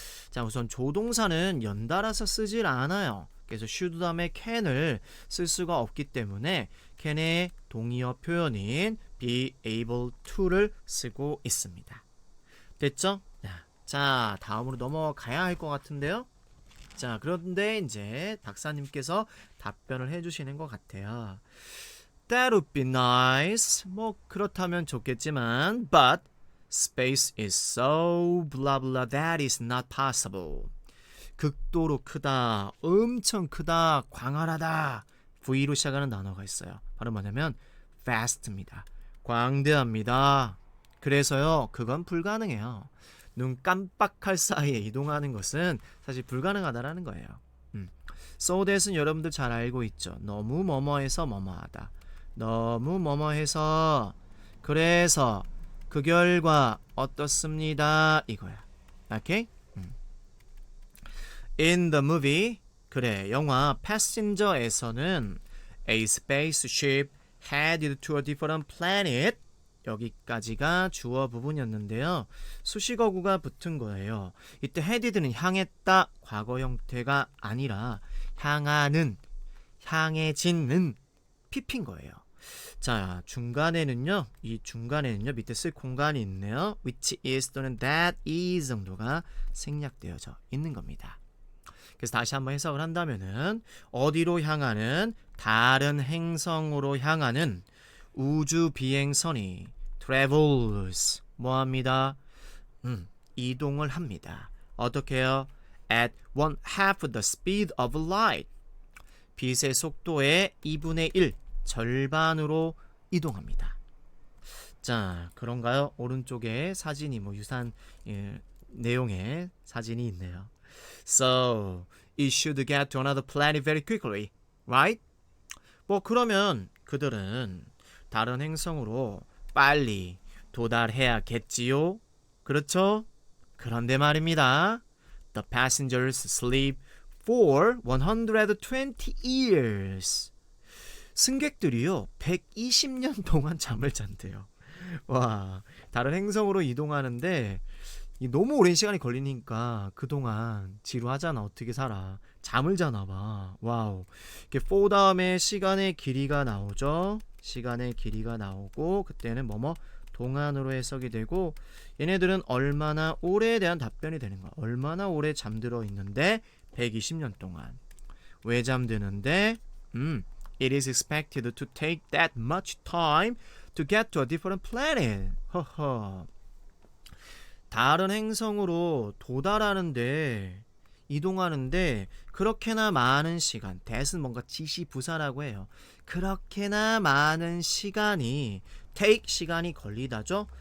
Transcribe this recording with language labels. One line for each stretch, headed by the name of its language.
Korean: 자, 우선 조동사는 연달아서 쓰질 않아요. 그래서 should 다음에 can을 쓸 수가 없기 때문에 can의 동의어 표현인 be able to를 쓰고 있습니다. 됐죠? 자, 다음으로 넘어가야 할 것 같은데요. 자, 그런데 이제 박사님께서 답변을 해주시는 것 같아요.
English: That would be nice.
Korean: 그렇다면 좋겠지만
English: but Space is so blah blah that is not possible.
Korean: 극도로 크다, 엄청 크다, 광활하다. V로 시작하는 단어가 있어요. 바로 뭐냐면 vast입니다. 광대합니다. 그래서요, 그건 불가능해요. 눈 깜빡할 사이에 이동하는 것은 사실 불가능하다라는 거예요. So that은 여러분들 잘 알고 있죠. 너무 뭐뭐해서 뭐뭐하다. 너무 뭐뭐해서 그래서 그 결과 어떻습니다 이거야. 오케이?
English: In the movie,
Korean: 그래, 영화 Passenger에서는
English: a spaceship headed to a different planet,
Korean: 여기까지가 주어 부분이었는데요. 수식어구가 붙은 거예요. 이때 headed는 향했다, 과거 형태가 아니라 향하는, 향해지는 pp인 거예요. 자, 중간에는요, 밑에 쓸 공간이 있네요. which is 또는 that is 정도가 생략되어져 있는 겁니다. 그래서 다시 한번 해석을 한다면은 어디로 향하는, 다른 행성으로 향하는 우주 비행선이 travels 뭐합니다? 이동을 합니다. 어떻게 해요?
English: at 1/2 the speed of light.
Korean: 빛의 속도의 2분의 1, 절반으로 이동합니다. 자, 그런가요? 오른쪽에 사진이 유사한 내용의 사진이 있네요.
English: So, it should get to another planet very quickly, right?
Korean: 그러면 그들은 다른 행성으로 빨리 도달해야겠지요? 그렇죠? 그런데 말입니다.
English: The passengers sleep for 120 years.
Korean: 승객들이요 120년 동안 잠을 잔대요. 와, 다른 행성으로 이동하는데 너무 오랜 시간이 걸리니까 그동안 지루하잖아. 어떻게 살아? 잠을 자나 봐. 와우. 이렇게 for 다음에 시간의 길이가 나오죠. 시간의 길이가 나오고 그때는 동안으로 해석이 되고 얘네들은 얼마나 오래에 대한 답변이 되는 거야. 얼마나 오래 잠들어 있는데 120년 동안. 왜 잠드는데?
English: It is expected to take that much time to get to a different planet.
Korean: 허허. 다른 행성으로 도달하는데 이동하는데 그렇게나 많은 시간, that은 뭔가 지시부사라고 해요. 그렇게나 많은 시간이 take 시간이 걸리다죠.